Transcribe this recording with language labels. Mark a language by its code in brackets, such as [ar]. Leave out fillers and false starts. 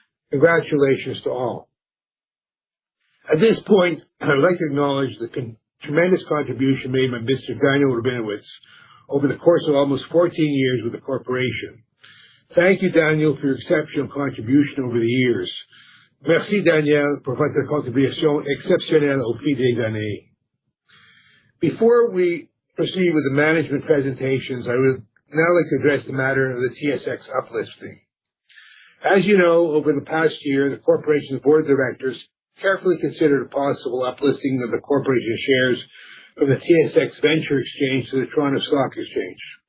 [en] Congratulations to all. At this point, I would like to acknowledge the tremendous contribution made by Mr. Daniel Rabinowitz over the course of almost 14 years with the corporation. Thank you, Daniel, for your exceptional contribution over the years. [fr] Merci, Daniel, pour votre contribution exceptionnelle au fil des années. [en] Before we proceed with the management presentations, I would now like to address the matter of the TSX uplisting. As you know, over the past year, the corporation's board of directors carefully considered a possible uplisting of the corporation shares from the TSX Venture Exchange to the Toronto Stock Exchange.